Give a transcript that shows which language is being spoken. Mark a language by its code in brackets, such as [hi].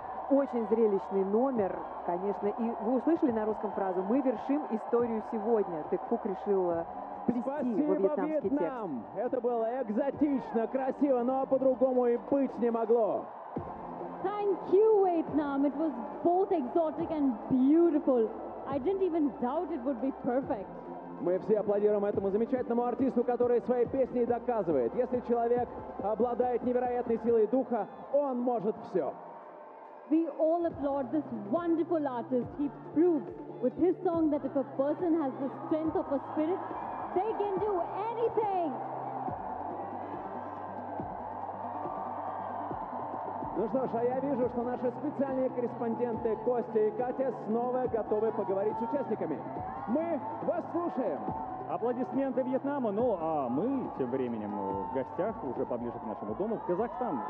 [ru] Очень зрелищный номер, конечно. И вы услышали на русском фразу «Мы вершим историю сегодня». Дэк Фук решил вплести во вьетнамский текст. Вьетнам! Это было экзотично, красиво, но по-другому и быть не могло. [en] Thank you, Vietnam. It was both exotic and beautiful. I didn't even doubt it would be perfect. [ru] Мы все аплодируем этому замечательному артисту, который своей песней доказывает, если человек обладает невероятной силой духа, он может все. [en] We all applaud this wonderful artist. He proves with his song that if a person has the strength of a spirit, they can do anything. [ru] Ну что ж, а я вижу, что наши специальные корреспонденты Костя и Катя снова готовы поговорить с участниками. Мы вас слушаем. Аплодисменты Вьетнаму. Ну, а мы тем временем в гостях, уже поближе к нашему дому, в Казахстан.